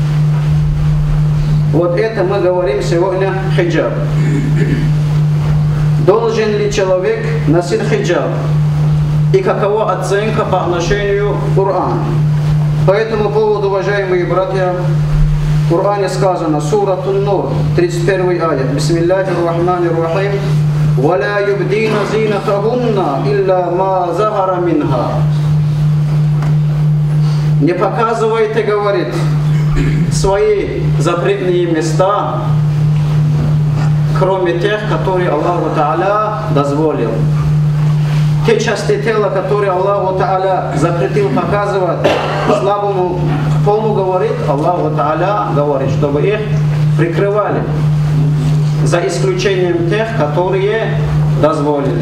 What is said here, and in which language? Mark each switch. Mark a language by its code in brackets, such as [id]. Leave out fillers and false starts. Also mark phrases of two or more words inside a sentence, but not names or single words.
[ru] Вот это мы говорим сегодня хиджаб. Должен ли человек носить хиджаб? И какова оценка по отношению к Корану? По этому поводу, уважаемые братья, в Коране сказано, [ar] сура Ан-Нур, 31 аят, بسم الله الرحمن الرحيم، «ولا يبدين زينتهن إلا ما ظهر منها». [ru] Не показывайте, говорит, свои запретные места, кроме тех, которые Аллаху Та'аля дозволил. Те части тела, которые Аллаху Та'аля запретил показывать слабому полу, говорит, Аллаху Та'аля говорит, чтобы их прикрывали, за исключением тех, которые дозволили.